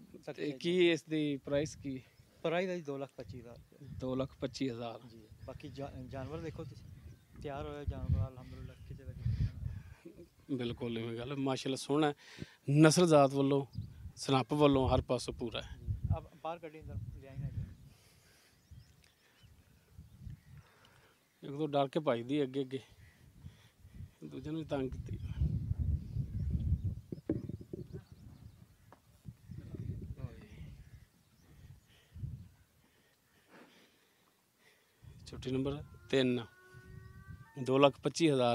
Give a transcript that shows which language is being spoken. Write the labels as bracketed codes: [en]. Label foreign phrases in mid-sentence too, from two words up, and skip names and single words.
[pa] ਤੇ ਕੀ ਇਸ ਦੀ ਪ੍ਰਾਈਸ ਕੀ? ਪ੍ਰਾਈਸ ਹੈ 2,25,000 2,25,000 ਜੀ। ਬਾਕੀ ਜਾਨਵਰ ਦੇਖੋ ਤੁਸੀਂ, ਤਿਆਰ ਹੋਇਆ ਜਾਨਵਰ ਅਲਹਮਦੁਲਿਲਾ ਕਿਤੇ ਦਾ ਕਿਤੇ। ਬਿਲਕੁਲ ਇਵੇਂ ਗੱਲ ਮਾਸ਼ਾਅੱਲਾ ਸੋਹਣਾ, ਨਸਲ ਜ਼ਾਤ ਵੱਲੋਂ ਸਨੱਪ ਵੱਲੋਂ ਹਰ ਪਾਸੋਂ ਪੂਰਾ ਹੈ। [hi] अब बाहर कटी अंदर ले आई ना [pa] ਇੱਕ ਤੋਂ ਡਰ ਕੇ ਭੱਜਦੀ ਅੱਗੇ ਅੱਗੇ, ਦੂਜੇ ਨੂੰ ਵੀ ਤੰਗ ਕੀਤੀ। ਛੋਟੀ ਨੰਬਰ 3 2,25,000